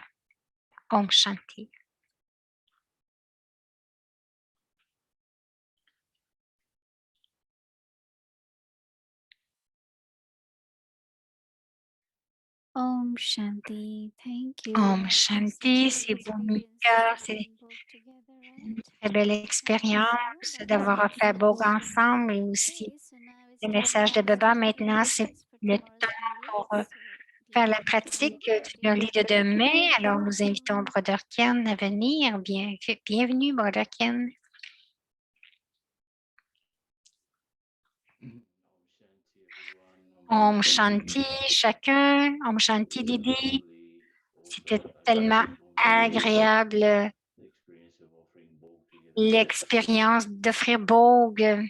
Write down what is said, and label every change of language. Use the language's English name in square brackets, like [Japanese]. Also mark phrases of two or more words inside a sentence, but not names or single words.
[Sanskrit] ॐ शान्ति. ॐ शान्ति. [English] Thank you. [Sanskrit] ॐ शान्ति, [French] c'est Bhumika, c'est une très belle expérience d'avoir fait Bog ensemble et aussi le message de Baba. Maintenant, c'est le temps pour faire la pratique du lit de demain. Alors, nous invitons Brother Ken à venir. Bienvenue, Brother Ken. [Sanskrit] ॐ शान्ति, [French] chacun. [Sanskrit] ॐ शान्ति, Didi. [French] C'était tellement agréable l'expérience d'offrir Bog.